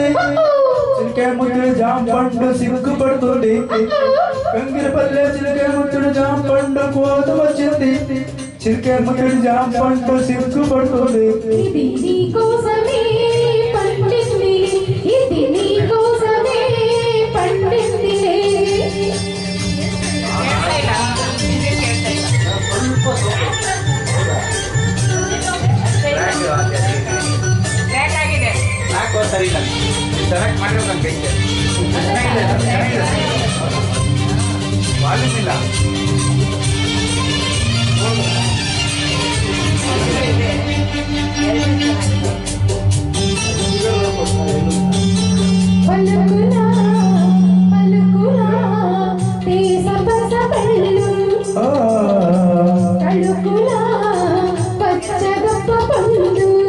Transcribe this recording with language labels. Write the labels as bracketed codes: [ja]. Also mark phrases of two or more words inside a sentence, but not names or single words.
[te] చిలక ముద్దుడు జామ పండు సిగ్గుపడుతుంది బంగిరి పల్లె చిలక ముద్దుడు జామ పండు కోత వచ్చింది చిలక ముద్దుడు జామ పండు సిగ్గుపడుతుంది ఇది నీ కోసమే పండింది ఇది నీ కోసమే పండింది [kn] ಸರಿ ಸೆಲೆಕ್ಟ್ ಮಾಡಿರೋ ವಾಲ್ಯೂಮ್ ಇಲ್ಲ [te] పలుకులా పలుకులా దేశపస పళ్ళు తళుకులా పచ్చగప్ప పండు